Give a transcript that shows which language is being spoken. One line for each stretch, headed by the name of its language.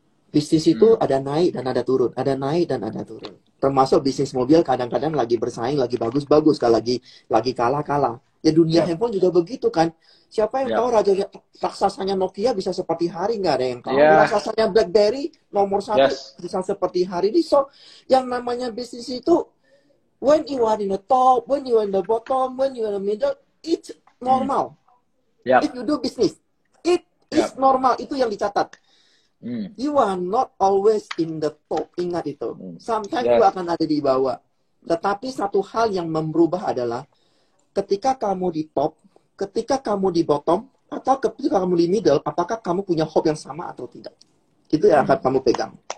Indonesian: Bisnis itu ada naik dan ada turun. Ada naik dan ada turun. Termasuk bisnis mobil kadang-kadang lagi bersaing, lagi bagus-bagus. Lagi kalah-kalah. Ya dunia handphone juga begitu kan. Siapa yang tahu raja raksasanya Nokia bisa seperti hari, nggak ada yang tahu. Raksasanya BlackBerry nomor 1 bisa seperti hari ini.
English: So,
Indonesian: yang namanya bisnis itu,
English: when you are in the top, when you are in the bottom, when you are in the middle, it's normal. If you do business, it is normal.
Indonesian: Itu yang dicatat.
English: You are not always in the top.
Indonesian: Ingat itu.
English: Sometimes you
Indonesian: akan ada di bawah. Tetapi satu hal yang merubah adalah ketika kamu di top, ketika kamu di bottom, atau ketika kamu di middle, apakah kamu punya hope yang sama atau tidak? Itu yang akan kamu pegang.